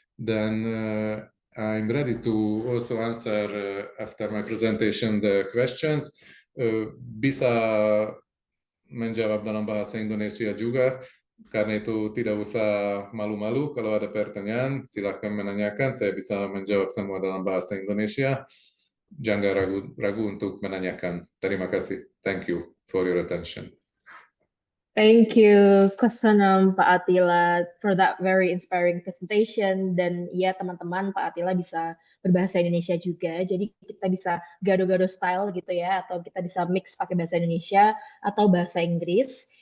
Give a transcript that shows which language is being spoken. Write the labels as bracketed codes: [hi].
[en] Then I'm ready to also answer after my presentation the questions. [id] Bisa menjawab dalam bahasa Indonesia juga. Karena itu tidak usah malu-malu, kalau ada pertanyaan silakan menanyakan, saya bisa menjawab semua dalam bahasa Indonesia. Jangan ragu untuk menanyakan. Terima kasih. [en] Thank you for your attention. Thank you, Kosanam, Pak Attila, for that very inspiring presentation. [id] Dan ya teman-teman, Pak Attila bisa berbahasa Indonesia juga. Jadi kita bisa gado-gado style gitu ya, atau kita bisa mix pakai bahasa Indonesia atau bahasa Inggris.